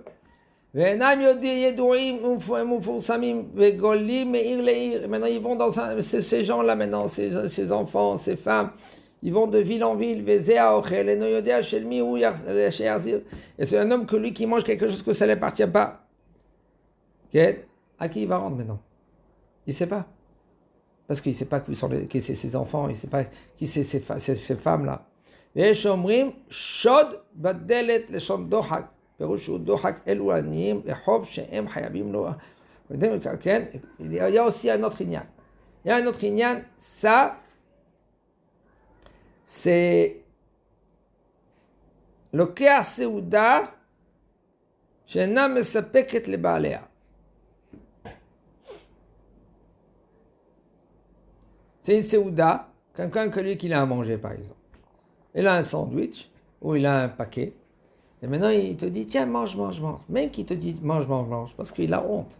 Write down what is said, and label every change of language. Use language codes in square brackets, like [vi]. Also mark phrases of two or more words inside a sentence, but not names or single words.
[fr] Maintenant ils vont dans ces gens-là maintenant, ces enfants, ces femmes, ils vont de ville en ville. Et c'est un homme que lui qui mange quelque chose que ça ne lui appartient pas. À qui il va rendre maintenant? Il ne sait pas. Parce qu'il ne sait pas qui c'est ses enfants, il ne sait pas qui c'est ces femmes-là. [he] ויש אומרים שוד בדלת לשון דוחק, פירוש שהוא דוחק אלו עניים לחוב שהם חייבים לו. כן, [fr] il y a aussi un autre עניין. Il y a un autre עניין, ça, c'est [he] לוקח סעודה שאינה מספקת לבעליה. [fr] C'est une séouda, quelqu'un que lui qu'il a à manger par exemple. Il a un sandwich ou il a un paquet. Et maintenant il te dit tiens mange. Même qu'il te dit mange parce qu'il a honte.